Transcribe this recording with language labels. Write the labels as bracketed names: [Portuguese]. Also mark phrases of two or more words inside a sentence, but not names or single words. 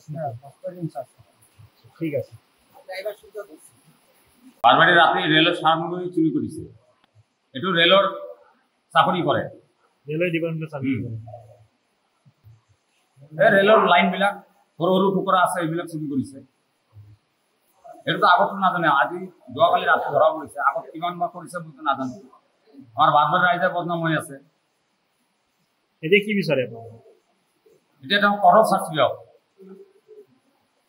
[Bangla] হ্যাঁ, বাঁশবাড়ি ইনচার্জ। ঠিক আছে। বাঁশবাড়ি রাতে রেলের সামগ্রী চুরি করেছে। একটু রেলর চাকরি করে, [English] railway department [Bangla] চাকরি করে। [Assamese] রেলর লাইন বিলাক সরু সরু টুকরা আছে, এইবিলাক চুরি কৰিছে। এইটো আগতো নাজানে, আজি যোৱাকালি ৰাতি ধৰা পৰিছে। আগত কিমান বা কৰিছে মই নাজানো। আমাৰ বাঁশবাড়ি ৰাইজে বদনাম হৈ আছে। এতিয়া কি বিচাৰে আপোনালোকে? এতিয়া তেওঁ কঠোৰ শাস্তি দিয়ক।